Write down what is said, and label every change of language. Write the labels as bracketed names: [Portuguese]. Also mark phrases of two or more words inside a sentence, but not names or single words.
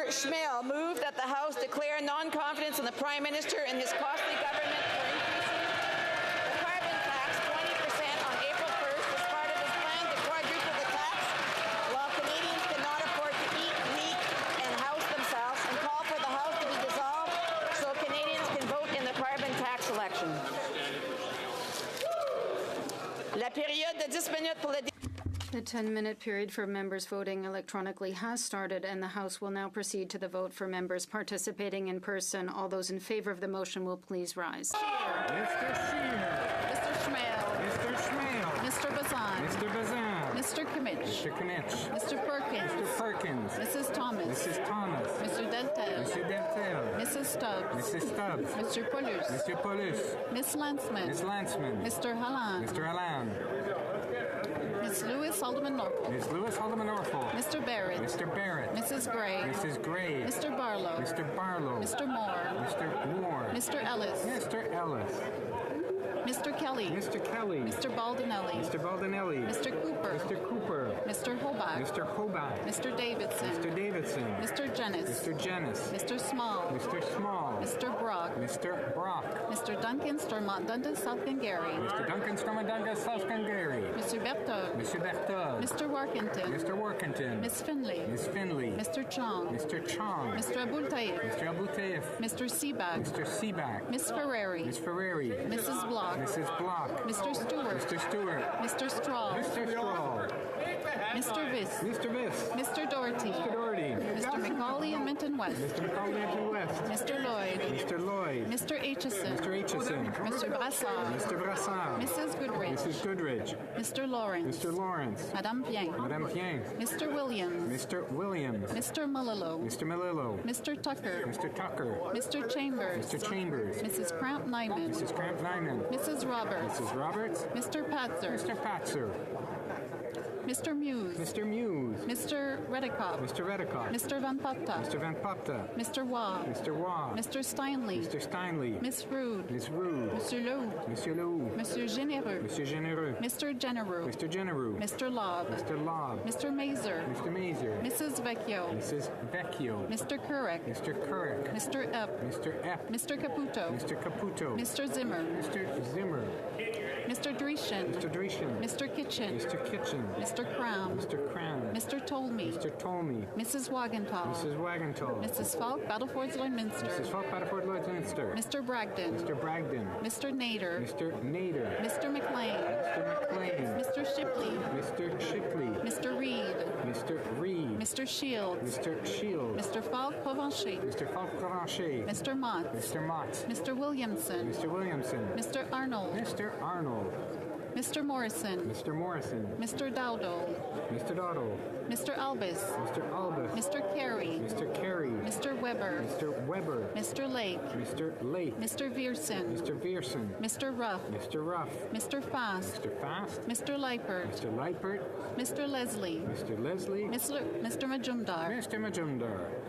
[English] Schmale, moved that the House declare non-confidence in the Prime Minister and his costly government for increasing the carbon tax 20% on April 1st as part of his plan to quadruple the tax, while Canadians cannot afford to eat, meat, and house themselves, and call for the House to be dissolved so Canadians can vote in the carbon tax election. [French] La période de 10 minutes pour le [English] The 10-minute period for members voting electronically has started, and the House will now proceed to the vote for members participating in person. All those in favor of the motion will please rise. Mr. Scheer. Mr. Schmale. Mr. Schmale. Mr. Bazan. Mr. Bazan. Mr. Kimmich. Mr. Kimmich. Mr. Perkins. Mr. Perkins. Mrs. Thomas. Mrs. Thomas. Mr. Deltel. Mr. Deltel. Mrs. Stubbs. Mrs. Stubbs. Mr. Paulus. Mr. Paulus. Miss Landsman. Miss Landsman. Mr. Halland. Mr. Halland. Miss Lewis Haldeman Norfolk. Ms. Lewis Haldeman Norfolk. Mr. Barrett. Mr. Barrett. Mrs. Gray. Mrs. Gray. Mr. Barlow. Mr. Barlow. Mr. Moore. Mr. Moore. Mr. Ellis. Mr. Ellis. Mr. Kelly. Mr. Kelly. Mr. Baldinelli. Mr. Baldinelli. Mr. Cooper. Mr. Cooper. Mr. Hobart. Mr. Hobart. Mr. Davidson. Mr. Davidson. Mr. Jennis. Mr. Jennis. Mr. Small. Mr. Small. Mr. Brock. Mr. Brock. Mr. Duncan Stormont Dundas South Gary. Mr. Duncan Stormont Dundas South Gary. Mr. Berthold. Mr. Berthold. Mr. Workington. Mr. Workington. Miss Finley. Miss Finley. Mr. Chong. Mr. Chong. Mr. Abul Taif. Mr. Abul Taif. Mr. Seaback. Mr. Seaback. Miss Ferrari. Miss Ferrari. Mrs. Block. Mrs. Block. Mr. Stewart. Mr. Stewart. Mr. Straw. Mr. Straw. Mr. Viss. Mr. Viss. Mr. Doherty. Mr. Doherty. Mr. McCauley and Minton West. Mr. McCauley Minton West. Mr. Lloyd. Mr. Lloyd. Mr. Aitchison. Mr. Aitchison. Mr. Brassard. Mr. Brassard. Mrs. Goodrich. Mrs. Goodrich. Mr. Lawrence. Mr. Lawrence. Madame Bien. Madame Bien. Mr. Williams. Mr. Williams. Mr. Mullilo. Mr. Malillo. Mr. Tucker. Mr. Tucker. Mr. Chambers. Mr. Chambers. Mrs. Cramp Nyman. Mrs. Cramp Nyman. Mrs. Roberts. Mrs. Roberts. Mr. Patzer. Mr. Patzer. Mr. Muse. Mr. Muse. Mr. Redekop. Mr. Redekop. Mr. Van Popta. Mr. Van Popta. Mr. Waugh. Mr. Waugh. Mr. Steinley. Mr. Steinley. Miss Rude. Miss Rude. Monsieur Lowe. Monsieur Lowe. Monsieur Généreux. Monsieur Généreux. Mr. Genereux. Mr. Genereux. Mr. Lobb. Mr. Lobb. Mr. Mazer. Mr. Mazer. Mrs. Vecchio. Mrs. Vecchio. Mr. Kurek. Mr. Kurek. Mr. Epp. Mr. Epp. Mr. Caputo. Mr. Caputo. Mr. Zimmer. Mr. Zimmer. Mr. Dreeshen. Mr. Dreeshen. Mr. Kitchen. Mr. Kitchen. Mr. Crown. Mr. Crown. Mr. Tolme. Mr. Tolme. Mrs. Wagentall. Mrs. Wagentall. Mrs. Falk, Battleford Lloydminster. Mrs. Falk, Battleford Lloydminster. Mr. Bragdon. Mr. Bragdon. Mr. Nader. Mr. Nader. Mr. McLean. Mr. McLean. Mr. Shipley. Mr. Shipley. Mr. Reed. Mr. Reed. Mr. Shields. Mr. Shields. Mr. Falk Provencher. Mr. Falk Provencher. Mr. Mott. Mr. Mott. Mr. Williamson. Mr. Williamson. Mr. Arnold. Mr. Arnold. Mr. Morrison. Mr. Morrison. Mr. Dowdle. Mr. Dowdle. Mr. Albus. Mr. Albus. Mr. Carey. Mr. Carey. Mr. Weber. Mr. Weber. Mr. Lake. Mr. Lake. Mr. Vierson. Mr. Vierson. Mr. Ruff. Mr. Ruff. Mr. Fast. Mr. Fast. Mr. Leipert. Mr. Leipert. Mr. Leslie. Mr. Leslie. Mr. Majumdar. Mr. Majumdar.